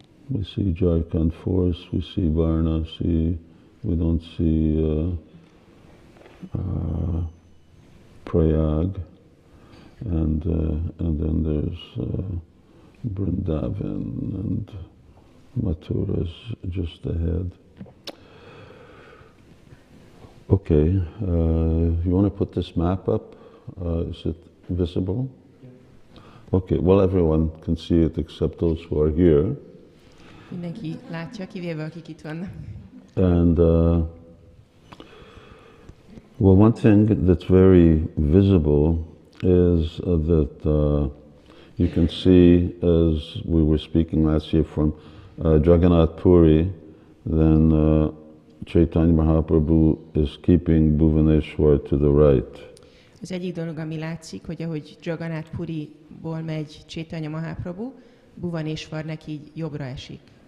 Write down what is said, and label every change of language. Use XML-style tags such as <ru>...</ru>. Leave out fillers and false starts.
<en>We see Jharkhand Force, we see Vārānasī, we don't see Prayag, and then there's Vrindavan and Mathura's just ahead. Okay, you want to put this map up? Is it visible? Okay, well everyone can see it except those who are here.</en> <hu>Mindenki látja, kivéve akik itt vannak.</hu> <en>And well, one thing that's very visible is that you can see, as we were speaking last year, from Jagannath Puri, then Caitanya Mahaprabhu is keeping Bhuvaneshwar to the right.</en> <hu>Az egyik dolog, ami látszik, hogy ahogy Jagannath Puriból megy Caitanya Mahaprabhu, Bhuvaneshwarnek így jobbra esik.</hu>